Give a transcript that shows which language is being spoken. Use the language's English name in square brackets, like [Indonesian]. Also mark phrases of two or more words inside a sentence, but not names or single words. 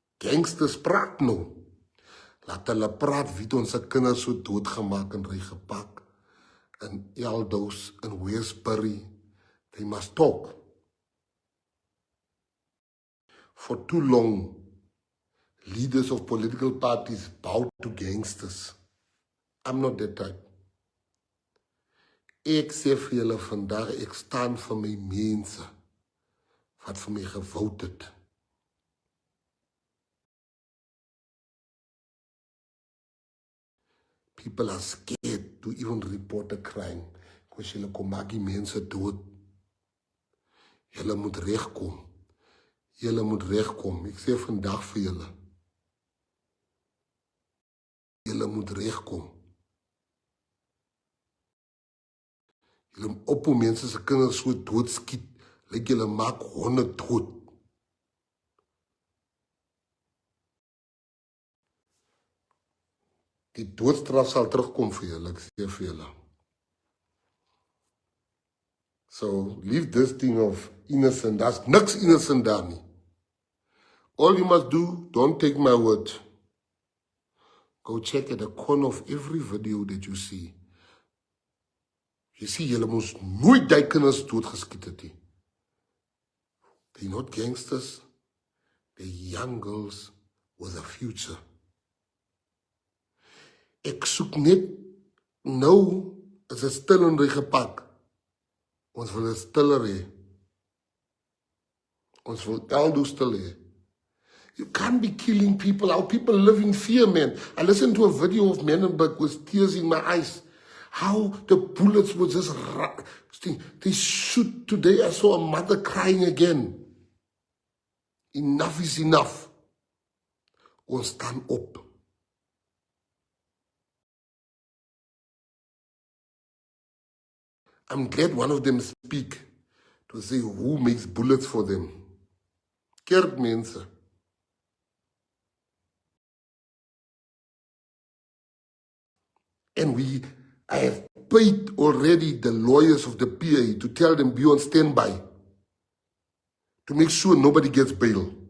[Afrikaans] gangsters praat nou. Laat hulle praat wie het ons se kinders so doodgemaak en rygepak. In Eldos, in Westbury. [English] They must talk. For too long, leaders of political parties bowed to gangsters. I'm not that type. [Afrikaans] Ek sê vir julle vandag, ek staan vir my mense wat vir my gewout het. [English] People are scared to even report a crime. [Afrikaans] Because julle kom maak die mense dood. Julle moet regkom. Julle moet regkom. Ek sê vandag vir julle. Julle moet regkom. Julle op hoe mense se kinders so doodskiet, lyk julle maak honde dood. Die doodstraf sal terugkom vir julle, ek sê vir julle. [English] So, leave this thing of innocent, [Afrikaans] daar's niks innocent daar nie. [English] All you must do, don't take my word. Go check at the corner of every video that you see. You see, [Afrikaans] julle moes nooit die kinders doodgeskiet het nie. [English] They're not gangsters. They're young girls with a future. [Afrikaans] Ek soek net, nou is het stil en rygepak. Ons wil het stiller hê. Ons wil Eldos stil hê. [English] You can't be killing people. How people live in fear, man. I listened to a video of Menenberg with tears in my eyes. How the bullets were just... They shoot today. I saw a mother crying again. Enough is enough. [Afrikaans] Ons staan op. [English] I'm glad one of them speak to say who makes bullets for them. [Afrikaans] Kerkmense. [English] And I have paid already the lawyers of the PA to tell them be on standby to make sure nobody gets bail.